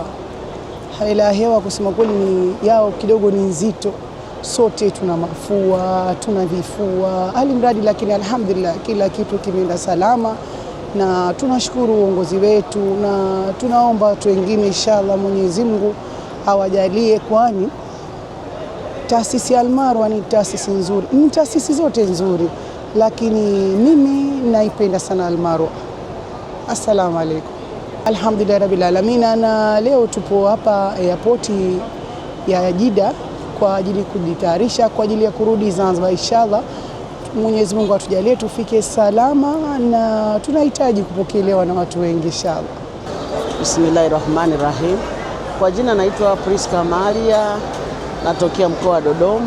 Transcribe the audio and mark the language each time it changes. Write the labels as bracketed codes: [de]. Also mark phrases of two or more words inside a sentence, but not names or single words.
[sw] Hali ya hewa kusema kweli ni yao kidogo ni nzito, sote tuna mafua, tuna vifua, alimradi, lakini alhamdulillah kila kitu kimeenda salama, na tunashukuru uongozi wetu, na tunaomba watu wengine inshallah Mwenyezi Mungu awajalie, kwani taasisi ya Al-Marwa ni taasisi nzuri, ni taasisi zote nzuri, lakini mimi naipenda sana Al-Marwa. [ar] السلام عليكم. الحمد لله رب العالمين, [sw] na leo tupo hapa airport ya Jeddah kwa ajili kujitayarisha kwa ajili ya kurudi Zanzibar inshallah. Mwenyezi Mungu atujalie tufike salama, na tunahitaji kupokelewa na watu wengi inshallah. Bismillahirrahmanirrahim. Kwa jina naitwa Priska Maria, natokea mkoa wa Dodoma.